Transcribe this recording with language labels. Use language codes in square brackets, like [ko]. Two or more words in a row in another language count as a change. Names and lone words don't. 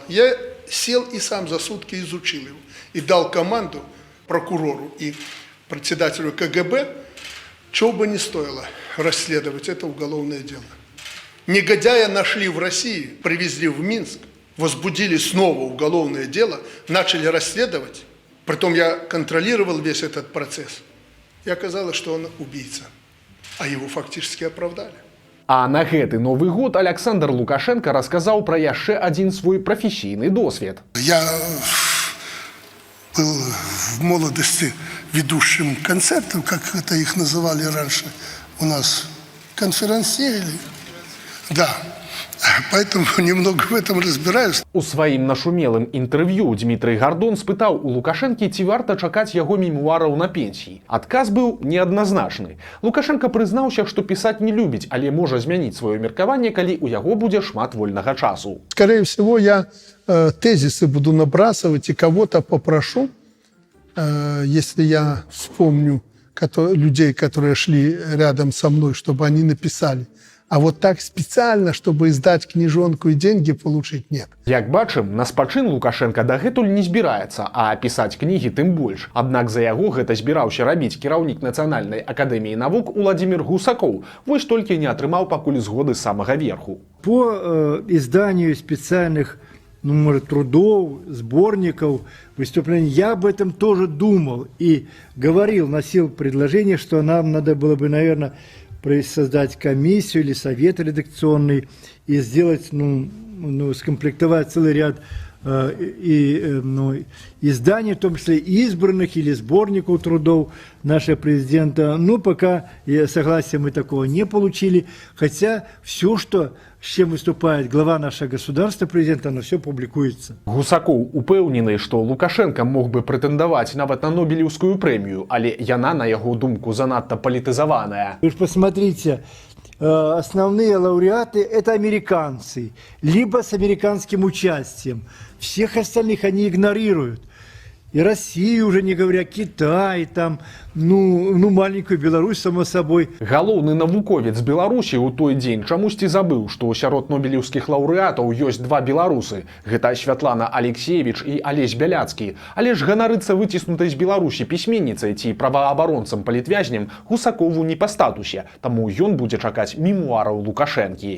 [ru] Я сел и сам за сутки изучил его. И дал команду прокурору и председателю КГБ, чего бы ни стоило расследовать это уголовное дело. Негодяя нашли в России, привезли в Минск, возбудили снова уголовное дело, начали расследовать. Притом я контролировал весь этот процесс. И оказалось, что он убийца. А его фактически оправдали. [be] А на гэты Новы год Александр Лукашенко расказаў пра яшчэ адзін свой прафесійны досвед. [ru] Я был в молодости ведущим концертов, как это их называли раньше у нас, конферансье. Да, поэтому немного в этом разбираюсь. [be] У сваім нашумелым інтэрв'ю Дмітрий Гардон спытаў у Лукашэнкі, ці варта чакаць яго мемуараў на пенсіі. Адказ быў неадназначны. Лукашенко прызнаўся, што пісаць не любіць, але можа змяніць сваё меркаванне, калі ў яго будзе шмат вольнага часу. [ru] Скорее всего, я тезисы буду набрасывать и кого-то попрошу, если я вспомню людей, которые шли рядом со мной, чтобы они написали. А вот так специально, чтобы издать книжонку и деньги получить, нет. [be] Як бачым, на спачын Лукашенко дагэтуль не збіраецца, а пісаць кнігі тым больш. Аднак за яго гэта збіраўся рабіць кіраўнік Нацыянальнай акадэміі навук Уладзімір Гусакоў. Вось толькі не атрымаў пакуль згоды з самага верху. [ru] По изданию специальных ну, может, трудов, сборников, выступлений. Я об этом тоже думал и говорил, носил предложение, что нам надо было бы, наверное, создать комиссию или совет редакционный и сделать, скомплектовать целый ряд изданий, в том числе избранных или сборников трудов нашего президента. Но пока согласия мы такого не получили, хотя все, с чем выступает глава нашего государства, президента, оно все публикуется. [be] Гусакоў упэўнены, што Лукашенко мог бы прэтэндаваць нават на Нобелеўскую прэмію, але яна, на яго думку, занадта палітызаваная. [ru] Вы же посмотрите, основные лауреаты – это американцы, либо с американским участием. Всех остальных они игнорируют. И Россию уже не говоря, Китай, там, маленькую Беларусь, само собой. [be] Галоўны навуковец Беларусі ў той дзень чамусьці забыў, што сярод нобелеўскіх лаўрэатаў ёсць два беларусы. Гэта Святлана Алексеевич і Алесь Бяляцкі. Але ж ганарыцца выціснутай з Беларусі пісьменніцай ці праваабаронцам палітвязнем Гусакову не па статусе, таму ён будзе чакаць мемуараў Лукашэнкі.